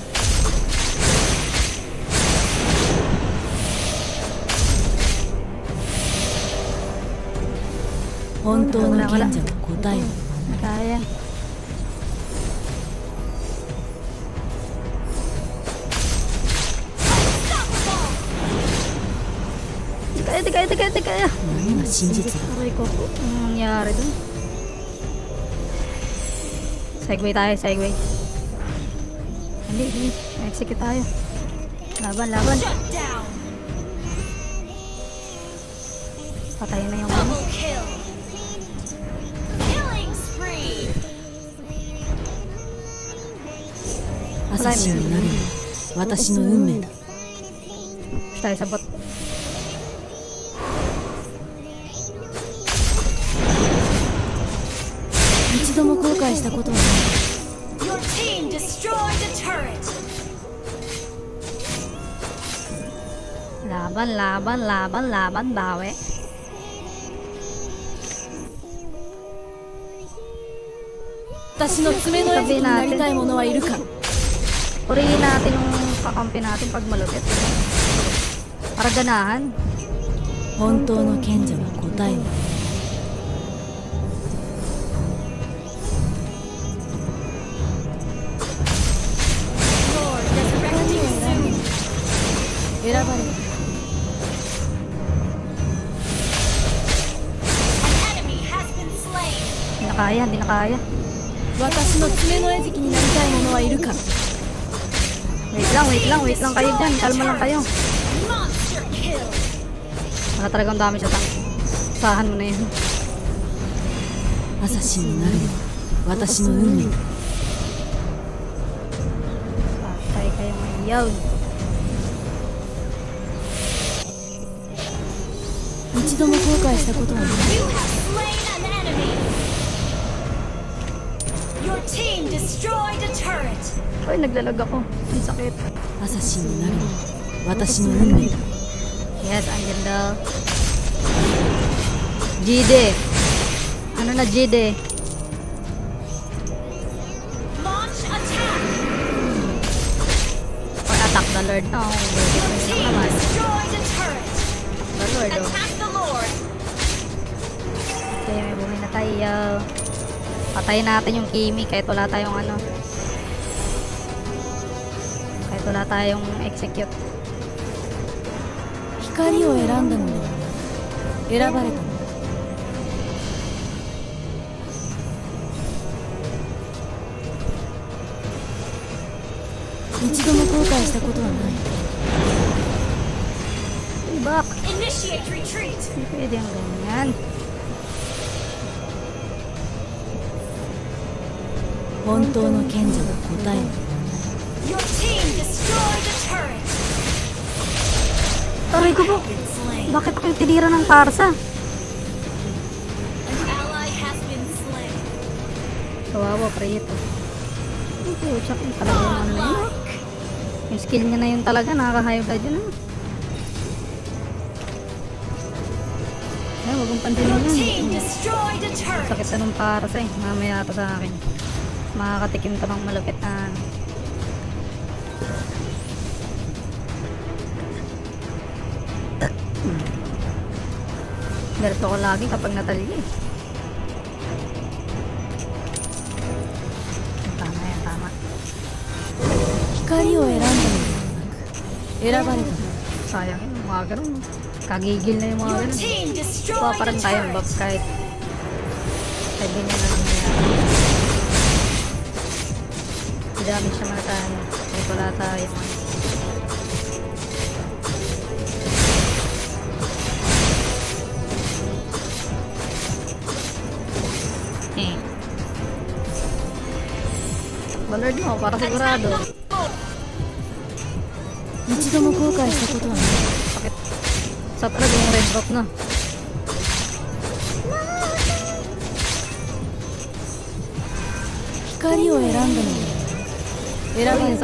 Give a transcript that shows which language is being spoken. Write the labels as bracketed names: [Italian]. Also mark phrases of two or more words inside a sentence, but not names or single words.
[Japanese] 本当の賢者は答えを言わない。 [Filipino] Kaya. Tika. [Japanese] 何が真実だ。 [Filipino] Aray ko po. Anong nangyari dun? Segway tayo, segway. Hindi. Execute tayo. Laban. [English] Shut down. [Filipino] Patayin na yung ano. [English] Double kill. Killing spree. [Japanese] アサシンになるのは私の運命だ。 [Filipino] Tayo sa bot. [English] Your team destroyed a turret. [Filipino] Laban, laban, laban, laban, bawi. Sabihin natin. Purihin natin yung kakampi natin pag malupit. Para ganahan. [Japanese] 本当の賢者は答えない。 [English] Lord, resurrecting soon. [Japanese] 選ばれた。 [English] An enemy has been slain. [Filipino] Hindi na kaya, hindi na kaya. [Japanese] 私の爪の餌食になりたい者はいるか。 [Filipino] Wait lang kayo dyan. Kalma lang kayo. [English] Monster kill. [Filipino] Wala talagang dami sa tank. Usahan mo na yun. [Japanese] アサシンになるのは私の運命だ。 [Filipino] Patay kayo ngayon. [Japanese] 一度も後悔したことはない。 [English] You have slain an enemy. Your team destroyed a turret. [Filipino] Uy, naglalag ako. Ang sakit. [Japanese] アサシンになるのは私の運命だ。 [English] Yes, [Filipino] andyan daw. Jide. Ano na Jide? [English] Launch attack. Or attack the Lord. Oh, Your [Filipino] lang [English] team [Filipino] naman. [English] destroyed a turret. The Lord, oh. Attack the Lord. [Filipino] Okay, may buhay na tayo. Patayin natin yung Kimi kahit wala tayong ano. Kahit wala tayong execute. [Japanese] 光を選んだのではない。選ばれたのだ。一度も後悔したことはない。 [English] Back. Initiate retreat. [Filipino] Hindi pwede ang ganyan. [Japanese] 本当の賢者は答えない。 [English] Your team destroyed a turret. [Filipino] Aray ko po. [English] Been slain. [Filipino] Bakit ako yung tinira ng Tarsa? [English] An ally has been slain. [Filipino] Kawawa, Prieto. Ang puchak yung talaga yung ano na yun. Yung skill niya na yun talaga, nakakahayag ka dyan. Ay, wag mong pansinin [English] Your [Filipino] yun. [English] team destroyed a turret. [Filipino] Sakit na nung Tarsa eh. Mamaya ata sa akin. Makakatikim ka ng malupit na ano. Ganito ko lagi kapag natali eh. Tama yan, tama. [Japanese] 光を選んだのではなく、選ばれたのだ。 [Filipino] Sayang yun, mga ganun. Kagigil na yung mga [English] Your [Filipino] ganun. [English] team [Filipino] Kuha [English] destroyed [Filipino] pa [English] a [Filipino] rin tayong buff [English] turret. [Filipino] kahit ganyan na lang nangyayari. Damage naman na tayo. Kahit wala tayo. Eh. Ballard mo, para sigurado. [Japanese] 一度も後悔したことはない。 [Filipino] Sakit. Sa talaga yung red drop na. [Japanese] 光を選んだのではなく、選ば [Filipino] Ay, [Japanese] れ